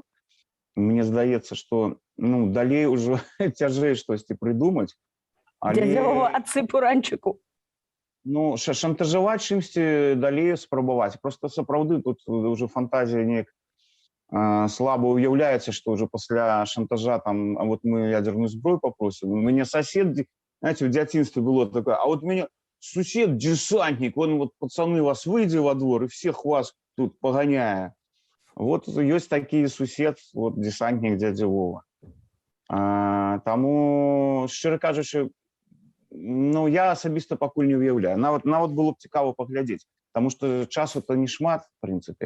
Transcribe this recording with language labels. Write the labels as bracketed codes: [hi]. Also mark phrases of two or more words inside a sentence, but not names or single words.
[be] Мне здаецца, што далей ўжо цяжэй штосьці прыдумаць. Дзядзя Вова, адсыпу ранчыку. Ну, шантажаваць чымсьці далей спрабаваць. Просто сапраўды тут ўжо фантазія неяк слаба уяўляецца, што ўжо пасля шантажа там, [ru] а вот мы ядерную [be] зброю попросім. У мяне [ru] сосед, знаете, в дзяцінстве было такое, а вот [be] у мяне сусед [ru] десантник, он вот, пацаны, вас выйдзе во двор и всех вас тут паганяе. [be] Вот ёсць такі сусед, вот десантник дядя Вова. Таму, шчыра кажучы, ну, я асабіста пакуль не уяўляю. Нават было б цікава паглядзець, таму што часу-то не шмат, в прынцыпе.